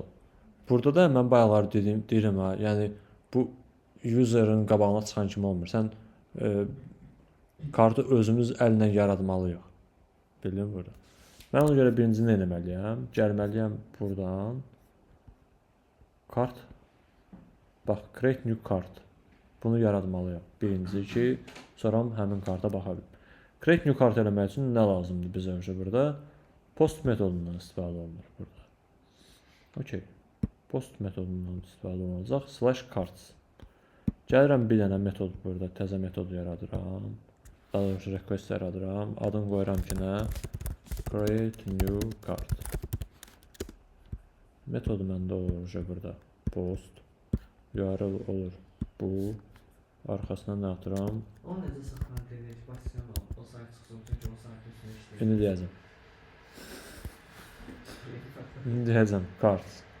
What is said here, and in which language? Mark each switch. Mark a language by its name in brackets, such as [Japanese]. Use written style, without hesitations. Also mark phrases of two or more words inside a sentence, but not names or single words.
[Azerbaijani] Burada da mən bayaqlar deyirəm ha, yəni bu user'ın qabağına çıxan kimi olmur. Sən kartı özümüz əllə yaratmalıyıq. Bildin burada. Mən ona görə birinci nə etməliyəm? Gəlməliyəm buradan. Kart. Bax, [English] create new card. [Azerbaijani] Bunu yaratmalıyam. Birinci ki, sonra həmin karta baxa bilim. [English] Create new card [Azerbaijani] eləmək üçün nə lazımdır bizə burada? Post metodundan istifadə olunur burada. Okey. Post metodundan istifadə olunacaq. /cards. Gəlirəm bir dənə metod burada, təzə metod yaradıram. Daha doğrusu request yaradıram. Adını qoyuram ki, nə? [English] Create new card. [Azerbaijani] Metodu məndə olur burada. Post. URL olur. Bu. Arxasına nə atıram? O necə saxlanır demək, başlayan o sayt çıxsın, çünki o sayt üstünə işləyir. İndi deyəcəm. İndi deyəcəm. Cards.